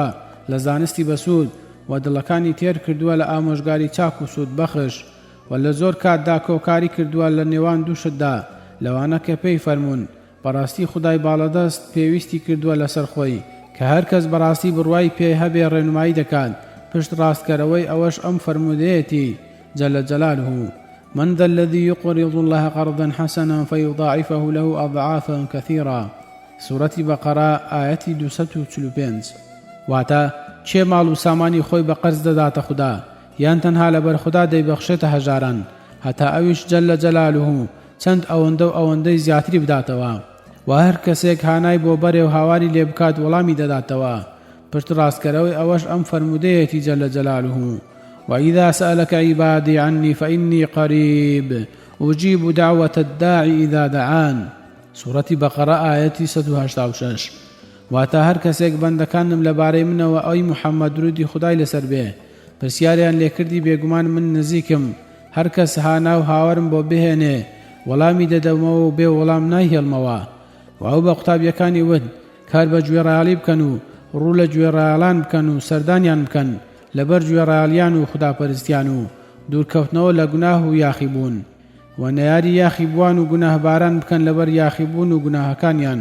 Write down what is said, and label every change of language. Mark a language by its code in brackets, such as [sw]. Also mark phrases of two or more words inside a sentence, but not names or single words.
[ckb] لە زانستی بەسوود و دڵەکانی تێر کردووە لە ئامۆژگاری چاک و سوود بەخش و لە زۆر کاتدا کۆکاری کردووە لە نێوان دووشتدا لەوانە کە پێی فەرمونون بەڕاستی خودای باڵەدەست پێویستی کردووە لەسەر خۆی کە هەر کەس بەڕاستی بڕوای پێ هەبێ ڕێنمایی دەکات پشت ڕاستکەرەوەی ئەوەش ئەم فەرمودەیەتی [ar] جەلە جەلالهو من ذا الذي يقرض الله قرضا حسنا فيضاعفه له أضعافا كثيرة. سورة بقرة آية 245. [ckb] واتا چه ماڵ و سامانی خۆی بە قەرز دەداتە خوددا یان تەنها لەبەر خوددا دەیبەخشێتە هەژاران هەتا ئەویش [ar] جەلە جەلالهو [ckb] چەند ئەوەندە و ئەوەندەی زیاتری بداتەوە و هەر کەسێک هانای بۆ بەرێ و هاواری لێ بکات وەڵامی دەداتەوە. پشت ڕاستکەرەوەی ئەوەش ئەم فەرمودەیەتی [ar] جەلە جەلالهو وإذا سألك عبادي عني فإني قريب أجيب دعوة الداعي إذا دعان. سورة بقرة آية 186. [ckb] واتا هەر کەسێک بەندەکانم لەبارەی منەوە ئەوی محەممەد درودی خدای لەسەر بێ پرسیاریان لێکردی بێگومان من نزیکم، هەر کەس هانا و هاوارم بۆ بهێنێ وەڵامی دەدەمەوە و بێ وەڵام نایهێڵمەوە. و ئەو بە قوتابیەکانی ود کار بە گوێڕایاڵی بکەن و ڕوو لە گوێڕایاڵان بکەن و سەردانیان بکەن لەبەر گوێڕایالیان و خوداپەرستیان و دوورکەوتنەوە لە گوناه و یاخیبوون و نەیاری یاخیبوان و گوناهباران بکەن لەبەر یاخیبوون و گوناهەکانیان.